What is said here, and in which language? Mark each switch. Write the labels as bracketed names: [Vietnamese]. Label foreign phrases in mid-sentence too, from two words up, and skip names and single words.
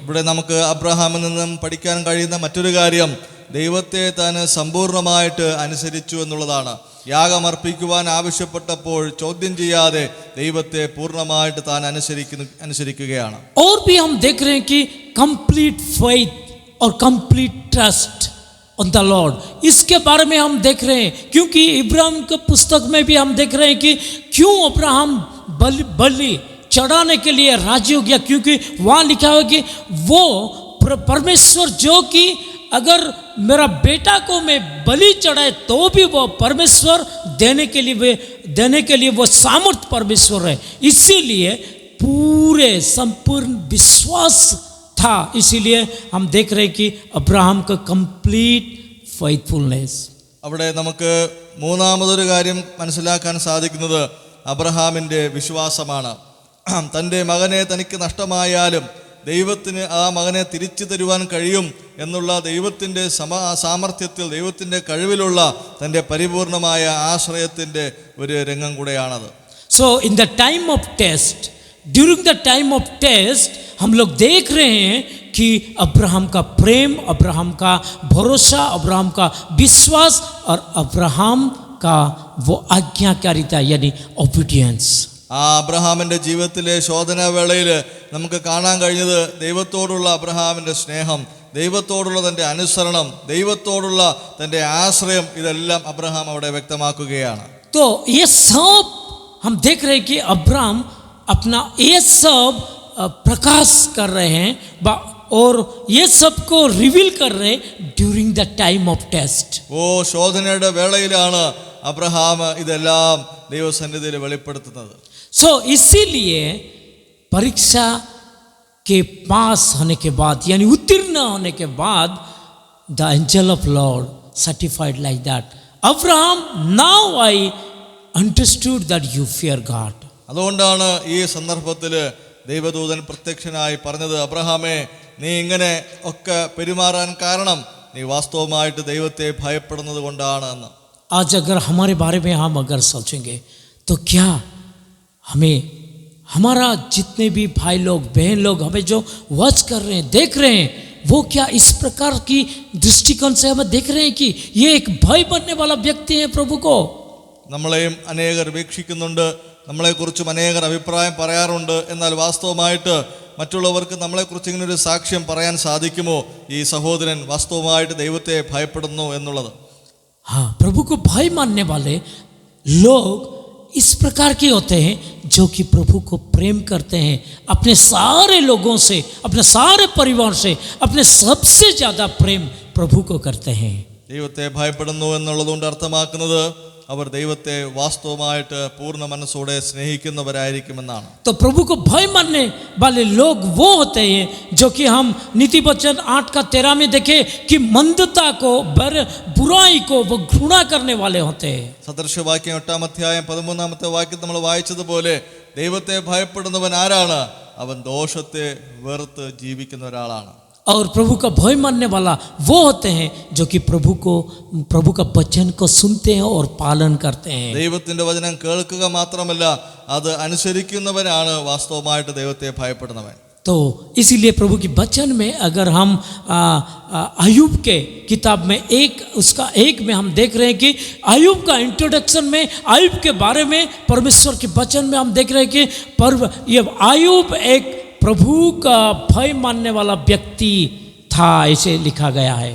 [Malayalam] ഇവിടെ നമുക്ക് അബ്രഹാമിൽ നിന്നും പഠിക്കാൻ കഴിയുന്ന മറ്റൊരു കാര്യം, ദൈവത്തെ താൻ സമ്പൂർണ്ണമായിട്ട് അനുസരിച്ചു എന്നുള്ളതാണ്. യാഗമർപ്പിക്കുവാൻ ആവശ്യപ്പെട്ടപ്പോൾ ചോദ്യം ചെയ്യാതെ ദൈവത്തെ പൂർണ്ണമായിട്ട് താൻ അനുസരിക്കുകയാണ്. [Hindi] और भी हम देख रहे हैं कि [English] complete faith [Hindi] और [English] complete trust on the Lord, [Hindi] इसके बारे में हम देख रहे हैं. क्योंकि इब्राहिम के पुस्तक में भी हम देख रहे हैं कि क्यों अब्राहम बलि चढ़ाने के लिए राजी हो गया. क्योंकि वहाँ लिखा हुआ कि वो परमेश्वर जो कि अगर मेरा बेटा को मैं बलि चढ़ाए तो भी वो परमेश्वर देने के लिए वो सामर्थ परमेश्वर है. इसीलिए पूरे संपूर्ण विश्वास था. इसीलिए हम देख रहे हैं कि अब्राहम का [English] complete faithfulness. [Malayalam] അവിടെ നമുക്ക് മൂന്നാമതൊരു കാര്യം മനസ്സിലാക്കാൻ സാധിക്കുന്നത് അബ്രഹാമിൻ്റെ വിശ്വാസമാണ്. തൻ്റെ മകനെ തനിക്ക് നഷ്ടമായാലും ദൈവത്തിന് ആ മകനെ തിരിച്ചു തരുവാൻ കഴിയും എന്നുള്ള ദൈവത്തിൻ്റെ സാമർത്ഥ്യത്തിൽ, ദൈവത്തിൻ്റെ കഴിവിലുള്ള തൻ്റെ പരിപൂർണമായ ആശ്രയത്തിൻ്റെ ഒരു രംഗം കൂടെയാണത്. [English] so in the time of test, during the time of test [Hindi] हम लोग देख रहे हैं कि अब्राहम का प्रेम, अब्राहम का भरोसा, अब्राहम का विश्वास और अब्राहम का वो आज्ञाकारिता यानी ओबीडियंस. [Malayalam] ആ അബ്രഹാമിൻ്റെ ജീവിതത്തിലെ ശോധനാവേളയിൽ നമുക്ക് കാണാൻ കഴിഞ്ഞത് ദൈവത്തോടുള്ള അബ്രഹാമിൻ്റെ സ്നേഹം, ദൈവത്തോടുള്ള തൻ്റെ അനുസരണം, ദൈവത്തോടുള്ള തൻ്റെ ആശ്രയം, ഇതെല്ലാം അബ്രഹാം അവിടെ വ്യക്തമാക്കുകയാണ്. [Hindi] तो ये सब हम देख रहे हैं कि अब्राहम अपना ये सब प्रकाश कर रहे हैं और ये सबको रिवील कर रहे हैं [English] during the time of test. [Malayalam] ഓ ശോധനയുടെ വേളയിലാണ് അബ്രഹാം ഇതെല്ലാം ദൈവസന്നിധിയിൽ വെളിപ്പെടുത്തുന്നത്. [Hindi] सो इसीलिए परीक्षा के पास होने के बाद यानी उत्तीर्ण होने के बाद [English] the angel of Lord certified like that, Abraham now I understood that you fear God. [Malayalam] അതുകൊണ്ടാണ് ഈ സന്ദർഭത്തിൽ ദൈവദൂതൻ പ്രത്യക്ഷനായി പറഞ്ഞത്, അബ്രഹാമേ, നീ ഇങ്ങനെ ഒക്കെ പെരുമാറാൻ കാരണം നീ വാസ്തവമായിട്ട് ദൈവത്തെ ഭയപ്പെടുന്നത് കൊണ്ടാണ് എന്ന്. [Hindi] आज अगर हमारे बारे में हम अगर सोचेंगे तो क्या हमें हमारा जितने भी भाई लोग बहन लोग हमें जो वॉच कर रहे हैं देख रहे हैं, वो क्या इस प्रकार की दृष्टिकोण से हमें देख रहे हैं कि ये एक भय बनने वाला व्यक्ति है प्रभु को. [Malayalam] നമ്മളെയും അനേകർ വീക്ഷിക്കുന്നുണ്ട്, നമ്മളെക്കുറിച്ചും അനേകർ അഭിപ്രായം പറയാറുണ്ട്. എന്നാൽ വാസ്തവമായിട്ട് മറ്റുള്ളവർക്ക് നമ്മളെക്കുറിച്ച് ഇങ്ങനെ ഒരു സാക്ഷ്യം പറയാൻ സാധിക്കുമോ ഈ സഹോദരൻ വാസ്തവമായിട്ട് ദൈവത്തെ ഭയപ്പെടുന്നു എന്നുള്ളത്? [Hindi] हाँ, प्रभु को भय मानने वाले लोग इस प्रकार के होते हैं जो कि प्रभु को प्रेम करते हैं, अपने सारे लोगों से, अपने सारे परिवार से, अपने सबसे ज़्यादा प्रेम प्रभु को करते हैं. [Malayalam] ദൈവത്തെ ഭയപ്പെടുന്നു എന്നുള്ളതുകൊണ്ട് അർത്ഥമാക്കുന്നത് അവർ ദൈവത്തെ വാസ്തവമായിട്ട് പൂർണ്ണ മനസ്സോടെ സ്നേഹിക്കുന്നവരായിരിക്കുമെന്നാണ്. [Hindi] तो प्रभु को भय मानने वाले लोग वो होते हैं जो कि हम नीति वचन 8:13 में देखे कि मंदता को, बुराई को वो घृणा करने वाले होते हैं. [Malayalam] സദൃശവാക്യം 8-ാം അധ്യായം 13-ാമത്തെ വാക്യം നമ്മൾ വായിച്ചതുപോലെ ദൈവത്തെ ഭയപ്പെടുന്നവൻ ആരാണ്? അവൻ ദോഷത്തെ വെറുത്ത് ജീവിക്കുന്ന ഒരാളാണ്. [Hindi] और प्रभु का भय मानने वाला वो होते हैं जो कि प्रभु का वचन को सुनते हैं और पालन करते हैं. [Malayalam] ദൈവത്തിന്റെ വചനം കേൾക്കുക മാത്രമല്ല അത് അനുസരിക്കുന്നവനാണ് വാസ്തവമായിട്ട് ദൈവത്തെ ഭയപ്പെടുന്നവൻ. [Hindi] तो इसीलिए प्रभु की वचन में अगर हम अय्यूब के किताब में उसका एक में हम देख रहे हैं कि अय्यूब का इंट्रोडक्शन में अय्यूब के बारे में परमेश्वर के वचन में हम देख रहे हैं कि ये अय्यूब एक प्रभु का भय मानने वाला व्यक्ति था, ऐसे लिखा गया है.